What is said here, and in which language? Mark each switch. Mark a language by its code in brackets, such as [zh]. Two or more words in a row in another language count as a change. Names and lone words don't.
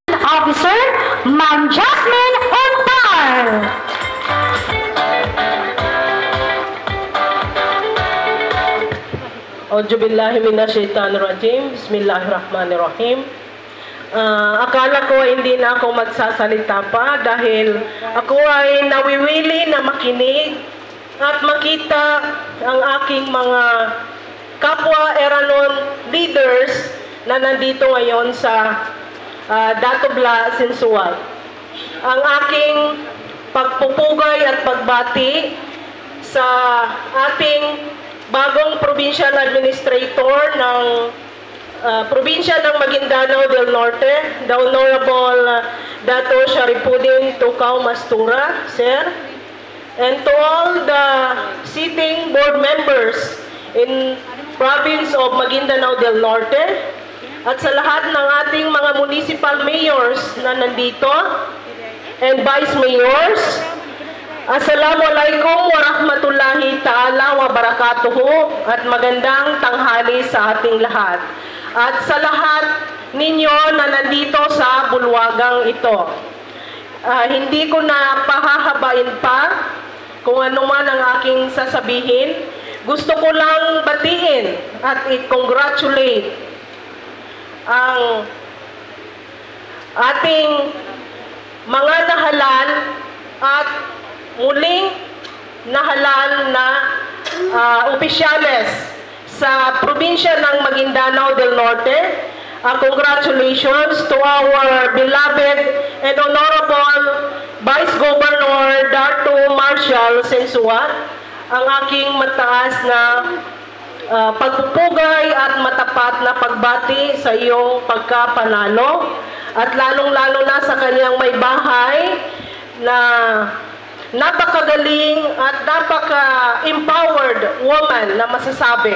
[en] Officer, Ma'am Jasmine Ontar. [ar] أعوذ بالله من الشيطان الرجيم. بسم الله الرحمن الرحيم. [tl] Akala ko hindi na ako magsasalita pa dahil ako ay nawiwili na makinig at makita ang aking mga kapwa Eranon leaders na nandito ngayon sa Datubla, Sinsuat. Ang aking pagpupugay at pagbati sa ating bagong [en] provincial administrator [tl] ng probinsya ng Maguindanao del Norte, [en] the Honorable Dato Sharifudin Tukaw Mastura, Sir, and to all the sitting board members in province of Maguindanao del Norte, [tl] at sa lahat ng ating mga municipal mayors na nandito, [en] and vice mayors, [ar] السلام عليكم ورحمة الله تعالى وبركاته, [tl] at magandang tanghali sa ating lahat. At sa lahat ninyo na nandito sa bulwagang ito, hindi ko na pahahabain pa kung ano man ang aking sasabihin. Gusto ko lang batiin at i-congratulate ang ating mga nahalal at muling nahalal na opisyales sa probinsya ng Maguindanao del Norte. [en] Congratulations to our beloved and honorable Vice Governor Dato Marshall Sinsuat, [tl] ang aking mataas na pagpupugay at matapat na pagbati sa iyong pagkapanalo, at lalong-lalo na sa kanyang may bahay na napakagaling at napaka- [en] empowered woman [tl] na masasabi.